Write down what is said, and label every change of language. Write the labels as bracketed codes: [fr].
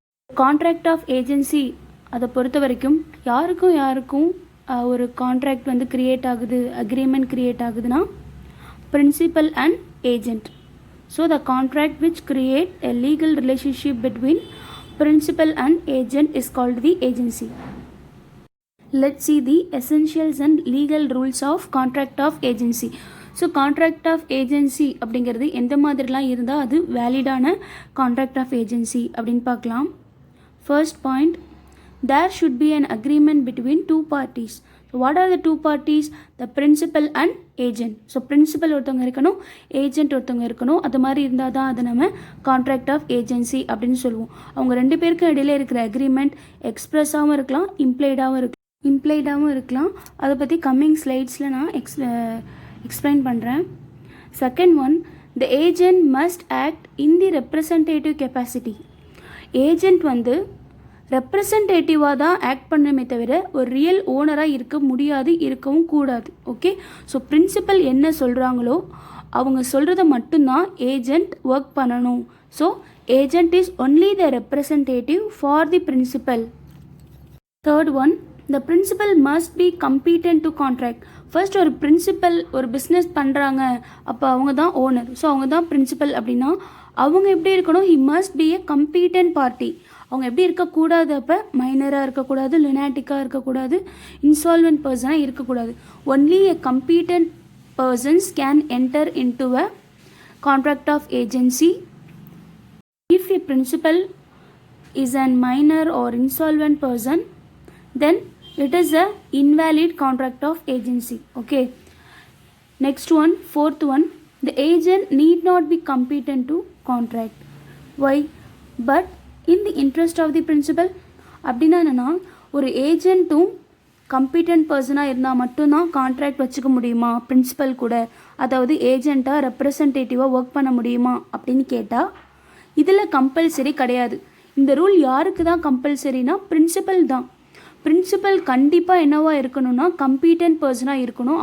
[ta] Contract of agency அதை பொறுத்த வரைக்கும் யாருக்கும் ஒரு கான்ட்ராக்ட் க்ரியேட் ஆகுது, அக்ரிமெண்ட் க்ரியேட் ஆகுதுன்னா principal and agent. [en] So the contract which create a legal relationship between principal and agent is called the agency. Let's see the essentials and legal rules of contract of agency. [ta] So contract of agency அப்படிங்கிறது எந்த மாதிரிலாம் இருந்தால் அது வேலிடான contract of agency அப்படின்னு பார்க்கலாம். [en] First point, there should be an agreement between two parties. So what are the two parties? The principal and agent. [ta] So principal ஒருத்தவங்க இருக்கணும், agent ஒருத்தவங்க இருக்கணும். அது மாதிரி இருந்தால் தான் அதை நம்ம கான்ட்ராக்ட் ஆஃப் ஏஜென்சி அப்படின்னு சொல்லுவோம். அவங்க 2 பேருக்கும் இடையில இருக்கிற அக்ரிமெண்ட் எக்ஸ்பிரஸாகவும் இருக்கலாம், இம்ப்ளைடாகவும் இருக்கலாம். அதை பற்றி கம்மிங் ஸ்லைட்ஸில் நான் எக்ஸ்பிளைன் பண்ணுறேன். [en] Second one, the agent must act in the representative capacity. [ta] Agent ரெப்ரசன்டேட்டிவாக தான் ஆக்ட் பண்ணணுமே தவிர ஒரு ரியல் ஓனராக இருக்க முடியாது, இருக்கவும் கூடாது. ஓகே, ஸோ பிரின்சிபல் என்ன சொல்கிறாங்களோ அவங்க சொல்கிறத மட்டும்தான் ஏஜென்ட் ஒர்க் பண்ணணும். [en] So agent is only the representative for the principal. Third one, the principal must be competent to contract. [ta] First ஒரு பிரின்சிபல் ஒரு பிஸ்னஸ் பண்ணுறாங்க, அப்போ அவங்க தான் ஓனர். ஸோ அவங்க தான் பிரின்சிபல் அப்படின்னா அவங்க எப்படி இருக்கணும்? [en] he must be a competent party. [ta] அவங்க எப்படி இருக்கக்கூடாது? அப்போ மைனராக இருக்கக்கூடாது, லுனாட்டிக்காக இருக்கக்கூடாது, இன்சால்வென்ட் பர்சனாக இருக்கக்கூடாது. [en] Only a competent persons can enter into a contract of agency. If a principal is a minor or insolvent person, then it is a invalid contract of agency. Okay, next one, fourth one, the agent need not be competent to contract. Why? But in the interest of the principal. [ta] அப்படின்னா என்னன்னா ஒரு ஏஜென்ட்டும் competent பர்சனாக இருந்தால் மட்டும்தான் contract வச்சுக்க முடியுமா principal கூட? அதாவது ஏஜெண்ட்டாக ரெப்ரசன்டேட்டிவாக ஒர்க் பண்ண முடியுமா அப்படின்னு கேட்டால் இதில் கம்பல்சரி கிடையாது. இந்த ரூல் யாருக்கு தான் கம்பல்சரினா பிரின்சிபல் தான். பிரின்சிபல் கண்டிப்பாக என்னவா இருக்கணும்னா கம்பீட்டன்ட் பர்சனாக இருக்கணும்.